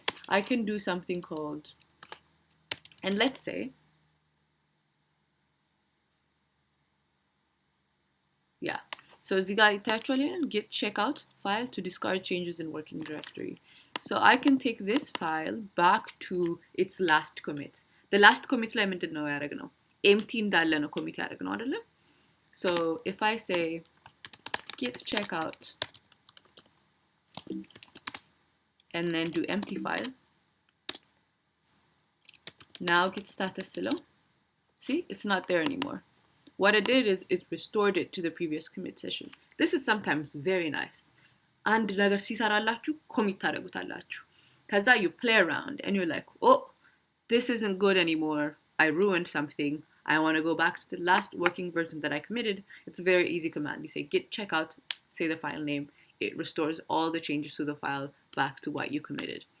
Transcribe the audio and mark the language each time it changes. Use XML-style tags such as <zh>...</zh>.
<en>I can do something called, and let's say yeah. So ziga actually git checkout file to discard changes in working directory. So I can take this file back to its last commit.</en> <am>The last commit ላይ ምንድነው ያደረግነው? empty እንዳለ ነው commit ያደረግነው አይደለ?</am> <en>So if I say git checkout and then do empty file, now git status</en> <am>ስለው,</am> <en>see, it's not there anymore. What it did is it restored it to the previous commit session. This is sometimes very nice.</en> <am>And ነገር ሲሰራላችሁ commit ታደርጉታላችሁ. ከዛ</am> <en>you play around and you're like, oh, this isn't good anymore. I ruined something. I want to go back to the last working version that I committed. It's a very easy command. You say git checkout, say the file name. It restores all the changes to the file back to what you committed.</en>